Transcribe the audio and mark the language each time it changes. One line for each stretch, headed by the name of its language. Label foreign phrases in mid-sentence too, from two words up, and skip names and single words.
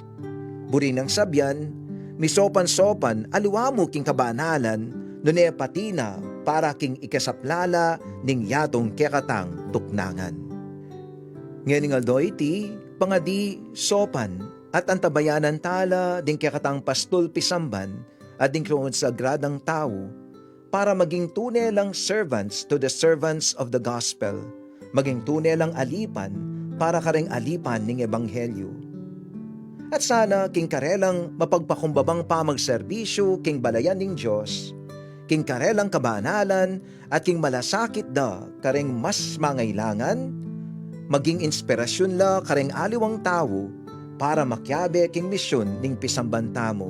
Pampanga: Buri ng sabyan, misopan-sopan aliwa mo king kabanalan, nune patina para king ikasaplala ning yatong kekatang tuknangan. Ngayon nga iti, pangadi sopan at antabayanan tala ding kekatang pastol pisamban at ding kloon sa gradang tao, para maging tunay lang
English: servants to the servants of the gospel,
Pampanga: maging tunay lang alipan para kareng alipan ning ebanghelyo. At sana king karelang mapagpakumbabang pamagserbisyo king balayan ning Diyos, king karelang kabanalan at king malasakit da kareng mas mangailangan, maging inspirasyon la kareng aliwang tao para makyabe king misyon ning pisambantamo.